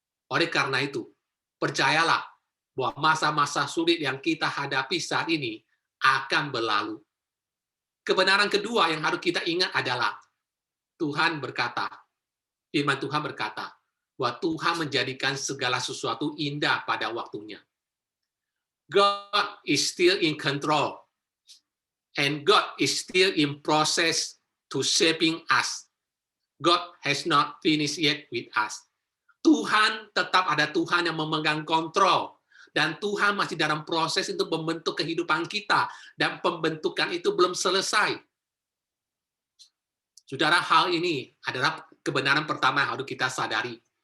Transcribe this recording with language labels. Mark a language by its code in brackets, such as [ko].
[id] Oleh karena itu, percayalah bahwa masa-masa sulit yang kita hadapi saat ini akan berlalu. Kebenaran kedua yang harus kita ingat adalah Tuhan berkata, firman Tuhan berkata, bahwa Tuhan menjadikan segala sesuatu indah pada waktunya. [en] God is still in control, and God is still in process to shaping us. God has not finished yet with us. [id] Tuhan tetap ada Tuhan yang memegang kontrol, dan Tuhan masih dalam proses untuk membentuk kehidupan kita, dan pembentukan itu belum selesai. Saudara, hal ini adalah kebenaran pertama yang harus kita sadari.